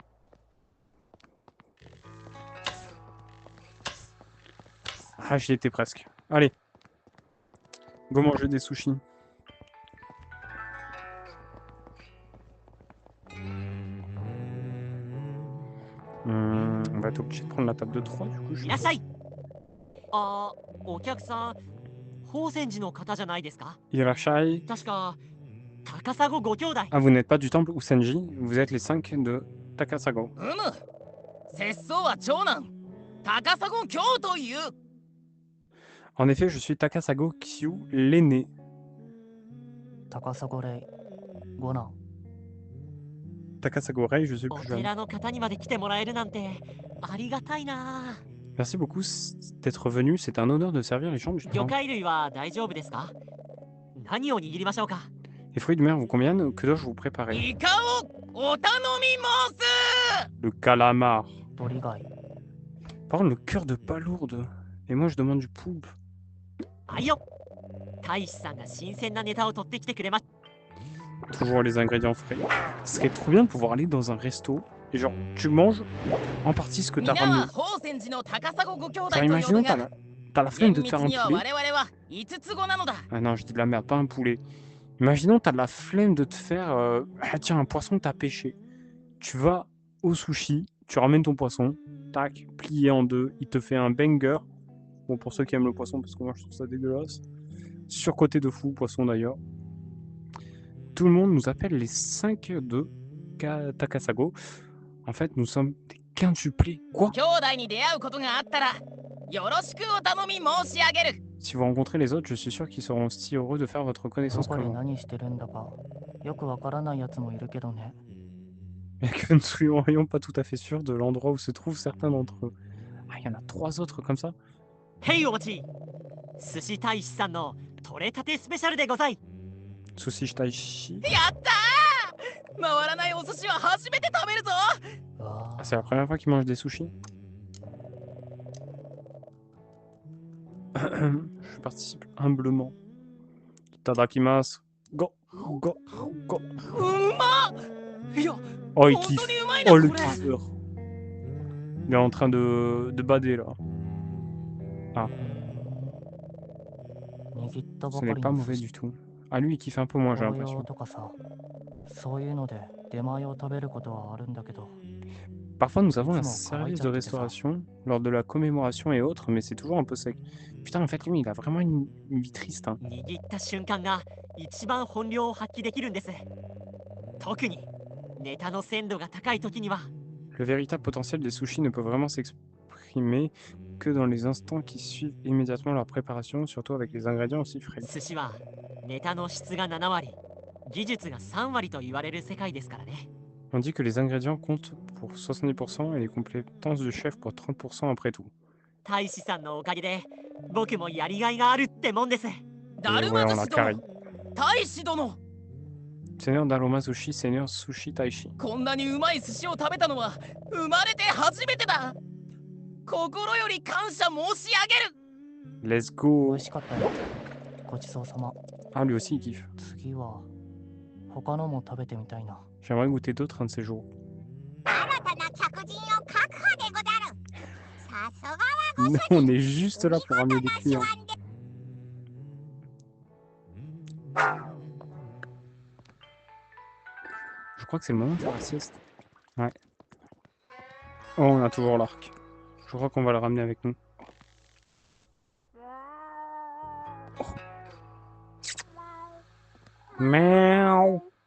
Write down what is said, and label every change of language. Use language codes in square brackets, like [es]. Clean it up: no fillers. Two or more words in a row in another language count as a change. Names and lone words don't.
[fr] Ah, j'y étais presque. Allez. Go manger des sushis. On va être obligé de prendre la table de 3 du coup. [ja] いらっしゃい。あ、お客さん、宝泉寺の方じゃないですか？ Irashai. 確か高砂ご兄弟。 [fr] Ah, vous n'êtes pas du temple Usenji, vous êtes les 5 de Takasago. [ja] 節操は長男高砂京という。 [fr] En effet, je suis Takasago Kyu, l'aîné. [ja] 高砂レイ、五男。 [fr] Takasago Rei, je suis [ja] お [fr] plus jeune. [ja] 寺の方にまで来てもらえるなんてありがたいな。 [fr] Merci beaucoup d'être venu, c'est un honneur de servir les chambres du [ja] 魚 [fr] temple. [ja] 介類は大丈夫ですか？何を握りましょうか？ [fr] Les fruits de mer vous conviennent? Que dois-je vous préparer? [ja] イカをお頼み申す。 [fr] Le calamar. [ja] 鳥貝。 [fr] Par contre, le cœur de palourde. Et moi, je demande du poulpe. [ja] あいよ。大使さんが新鮮なネタを取ってきてくれま。 [fr] Toujours les ingrédients frais. Ce serait trop bien de pouvoir aller dans un resto et genre, tu manges en partie ce que t'as [ja] 皆は [fr] ramené. [ja] 宝泉寺の高砂ご兄弟と [fr] Genre, [ja] 呼ぶ [fr] imaginons, [ja] が [fr] t'as la flemme de te faire un [ja] 厳密には [fr] poulet. [ja] 我々は五つ子なのだ。 [fr] Ah non, je dis de la merde, pas un poulet. Imaginons, t'as de la flemme de te faire... Ah tiens, un poisson que t'as pêché. Tu vas au sushi, tu ramènes ton poisson, tac, plié en deux, il te fait un banger. Bon, pour ceux qui aiment le poisson, parce que moi je trouve ça dégueulasse. Surcoté de fou, poisson d'ailleurs. Tout le monde nous appelle les 5 de Takasago. En fait, nous sommes des quintuplés. Quoi? [ja] 兄弟に出会うことがあったらよろしくお頼み申し上げる。 [fr] Si vous rencontrez les autres, je suis sûr qu'ils seront aussi heureux de faire votre [ja] ど [fr] connaissance [ja] こ [fr] que [ja] で [fr] moi. [ja] 何してるんだかよくわからないやつもいるけどね。 [fr] Mais que nous ne soyons pas tout à fait sûrs de l'endroit où se trouvent certains d'entre eux. Ah, il y en a 3 autres comme ça? [ja] へいお待ち。寿司大使さんの取れたてスペシャルでござい。 Sushi Shitaishi. やったー。回らないお寿司は初めて食べるぞ。あ [fr] Ah, c'est la première fois qu'ils mangent des sushis. Je participe humblement. Tadakimasu. [en] Go, go, go. [ja] うんまっ。いや、 [fr] Oh, il [ja] 本 [fr] kiffe. [ja] 当にうまいな [fr] Oh, [ja] こ [fr] le [ja] れ。 [fr] kiffeur. Il est en train de bader là. [ja] 握ったば [fr] Ce [ja] か [fr] n'est [ja] り [fr] pas [ja] の [fr] mauvais [ja] 寿 [fr] du [ja] 司。 [fr] tout. Ah, lui, il kiffe un peu moins, j'ai [ja] 紅葉 [fr] l'impression. [ja] とかさ、そういうので出前を食べることはあるんだけど、 [fr] Parfois, nous avons un Effectivement, service Kawaii-chan, de c'était ça. restauration lors de la commémoration et autres, mais c'est toujours un peu sec. Putain, en fait, lui, il a vraiment une vie triste. Hein. [ja] 握った瞬間が一番本領を発揮できるんです。特にネタの鮮度が高い時には。 [fr] Le véritable potentiel des sushis ne peut vraiment s'exprimer que dans les instants qui suivent immédiatement leur préparation, surtout avec les ingrédients aussi frais. [ja] 寿司はネタの質が7割、技術が3割と言われる世界ですからね。 [fr] On dit que les ingrédients comptent pour 70% et les compétences du chef pour 30% après tout. [ja] 大使さんのおかげで僕もやりがいがあるってもんです。だる [fr] Ouais, [ja] ま [fr] on [ja] 寿 [fr] l'a [ja] 司 [fr] carré. [ja] 殿、大使殿。 [fr] Seigneur Daruma Sushi, Seigneur Sushi Taishi. [ja] こんなにうまい寿司を食べたのは生まれて初めてだ。心より感謝申し上げる。 [en] Let's go. [ja] 美味しかったよ。ごちそうさま。 [fr] Ah, lui aussi, il kiffe. [ja] 次は他のも食べてみたいな。 [fr] J'aimerais goûter d'autres un de ces jours. [ja] 新たな客人を確保でござる。さすがはご [fr] Nous, [ja] 主 [fr] on [ja] 人。 [fr] est juste là pour ramener des [ja] 見事 [fr] clients. [ja] な手腕で [fr] Je crois que c'est le moment de faire la sieste. Ouais. Oh, on a toujours l'arc. Je crois qu'on va le ramener avec nous. Oh. Miaou.